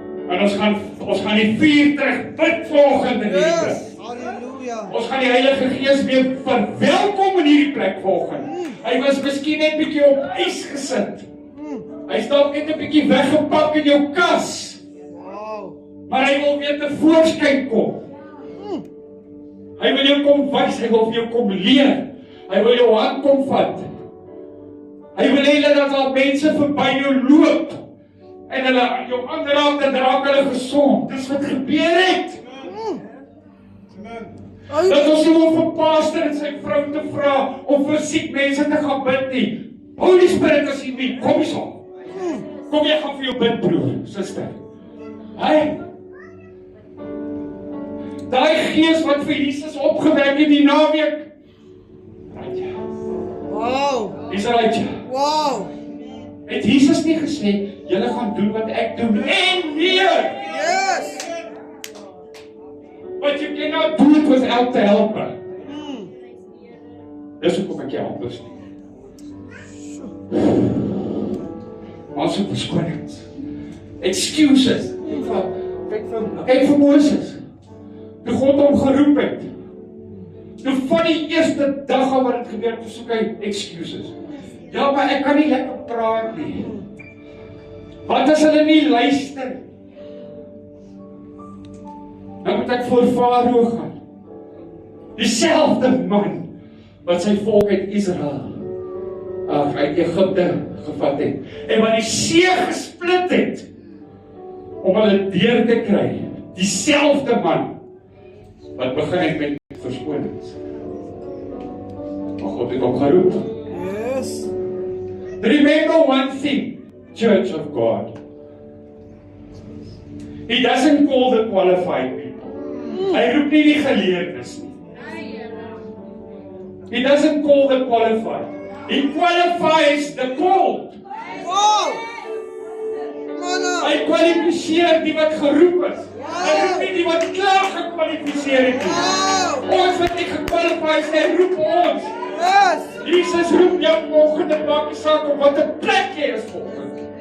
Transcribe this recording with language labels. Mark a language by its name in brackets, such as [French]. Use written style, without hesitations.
[Afrikaans] En ons gaan die vuur terug bid volgende week. [English] Yes. Hallelujah. [Afrikaans] Ons gaan die Heilige Gees weer verwelkom in hierdie plek volgende. Hy was miskien net bietjie op ys gesit. Hy's dalk net 'n bietjie weggepak in jou kas. Wow. Maar hy wil weer tevoorskyn kom. Hy wil jou kom wys, hy wil vir jou kom leer. Hy wil jou hand kom vat. Hy wil hê dat al mense verby jou loop en hulle jou aanraak en raak hulle gesond. Dis wat gebeur het. Dat ons nie hoef vir pastor en sy vrou te vra om vir siek mense te gaan bid nie. Holy Spirit as jy nie, kom eens op. Kom jy gaan vir jou bid, broer, suster. Daai gees wat vir Jesus opgewek het die naweek. Wow. Dis right. Wow. Het Jesus nie gesê, julle gaan doen wat ek doen en meer. [English] Yes. But you cannot do it without the helper. [Afrikaans] Dis hoekom ek jou help is nie. Ons het verskonings. Excuses. Kyk vir Moses. Toe God hom geroep het. Toe van die eerste dag af wat dit gebeur het, soek hy excuses. Ja, maar ek kan nie lekker praat nie. Wat as hulle nie luister? Dan moet ek voor Farao gaan. Dieselfde man wat sy volk uit Israel uit Egypte gevat het. En wat die see gesplit het. om hulle deur te kry. Dieselfde man wat begin het met verskonings. Maar God het hom geroep. [English] Yes. Remember one thing, Church of God. He doesn't call the qualified people. [Afrikaans] Hy roep nie die geleerdes nie. [English] He doesn't call the qualified. He qualifies the called. Wow. Come on [Afrikaans] Hy kwalifiseer die wat geroep is. Hy roep nie die wat klaar gekwalifiseer het nie. Wow. Ons wat nie gekwalifiseer is, hy roep ons. [English] Yes. [Afrikaans] Jesus roep jou vanoggend en maak nie saak op wat 'n plek jy is vanoggend.